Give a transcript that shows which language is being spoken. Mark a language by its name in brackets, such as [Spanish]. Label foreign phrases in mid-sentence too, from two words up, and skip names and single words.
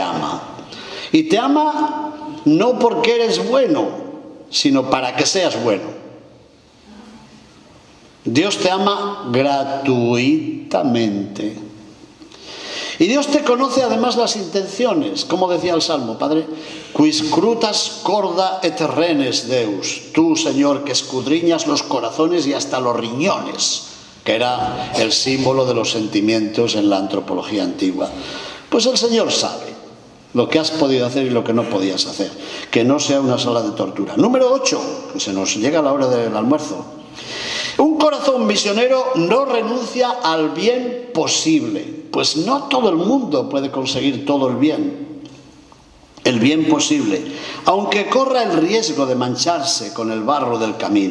[Spanish] Y te ama no porque eres bueno, sino para que seas bueno. Dios te ama gratuitamente. Y Dios te conoce además las intenciones, como decía el Salmo, Padre, [Latin] quis scrutas corda et renes Deus, [Spanish] tú, Señor, que escudriñas los corazones y hasta los riñones, que era el símbolo de los sentimientos en la antropología antigua. Pues el Señor sabe lo que has podido hacer y lo que no podías hacer, que no sea una sala de tortura. Número 8, que se nos llega a la hora del almuerzo. Un corazón misionero no renuncia al bien posible, pues no todo el mundo puede conseguir todo el bien posible, aunque corra el riesgo de mancharse con el barro del camino.